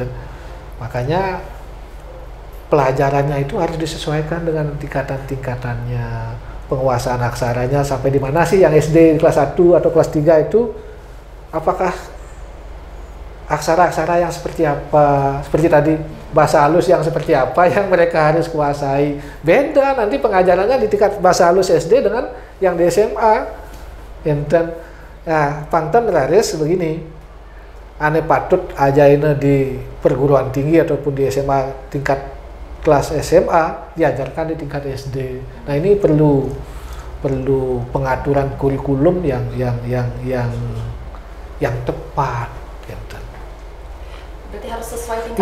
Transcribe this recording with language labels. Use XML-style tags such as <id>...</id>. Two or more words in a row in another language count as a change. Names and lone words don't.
<id>Makanya pelajarannya itu harus disesuaikan dengan tingkatan-tingkatannya, penguasaan aksaranya sampai di mana sih yang SD kelas 1 atau kelas 3 itu, apakah aksara-aksara yang seperti apa, seperti tadi bahasa halus yang seperti apa yang mereka harus kuasai. Beda nanti pengajarannya di tingkat bahasa halus SD dengan yang di SMA. Nah,</id> <ban>pangton raris</ban> <id>begini,</id> <ban>ane patut ajaina</ban> <id>di perguruan tinggi ataupun di SMA tingkat kelas SMA diajarkan di tingkat SD. Nah ini perlu pengaturan kurikulum yang tepat. Berarti harus sesuai tingkat.</id>